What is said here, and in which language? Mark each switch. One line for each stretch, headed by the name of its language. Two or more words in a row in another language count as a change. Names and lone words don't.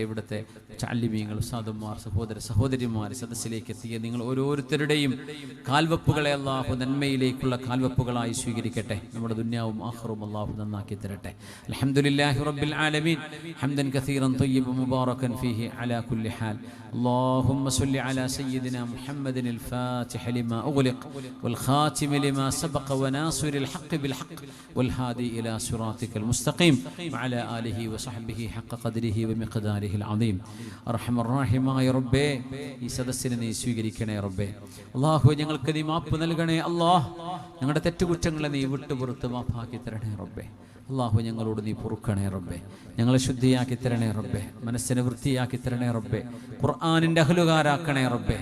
Malayalam: ഇവിടുത്തെ മുതഅല്ലിമീങ്ങൾ, ഉസ്താദുമാർ, സഹോദരിമാർ സദസ്സിലേക്ക് എത്തിയ നിങ്ങൾ ഓരോരുത്തരുടെയും കാൽവെപ്പുകളെ അള്ളാഹു നന്മയിലേക്കുള്ള കാൽവെപ്പുകളായി സ്വീകരിക്കട്ടെ. നമ്മുടെ ദുനിയാവും ആഖിറവും അള്ളാഹു നന്നാക്കി തരട്ടെ.
Arabic: الحمد لله رب العالمين حمدا كثيرا طيبا مباركا فيه على كل حال. اللهم صل على سيدنا محمد الفاتح لما أغلق والخاتم لما سبق وناصر الحق بالحق والهادي إلى صراطك المستقيم وعلى آله وصحبه حق قدره ومقداره العظيم. أرحم الراحمين يا ربي
Malayalam: ഈ സദസ്സിനെ നീ സ്വീകരിക്കണേ റബ്ബേ. അല്ലാഹു ഞങ്ങൾക്ക് നീ മാപ്പ് നൽകണേ അല്ലാഹ്. ഞങ്ങളുടെ തെറ്റുകുറ്റങ്ങളെ നീ വിട്ടുപുറത്ത് മാപ്പാക്കി തരണേ റബ്ബേ. അല്ലാഹു ഞങ്ങളോട് നീ പൊറുക്കണേ റബ്ബേ. ഞങ്ങളെ ശുദ്ധിയാക്കി തരണേ റബ്ബേ. മനസ്സിനെ വൃത്തിയാക്കി തരണേ റബ്ബേ. ഖുർആനിന്റെ അഹ്ലുകാരാക്കണേ റബ്ബേ.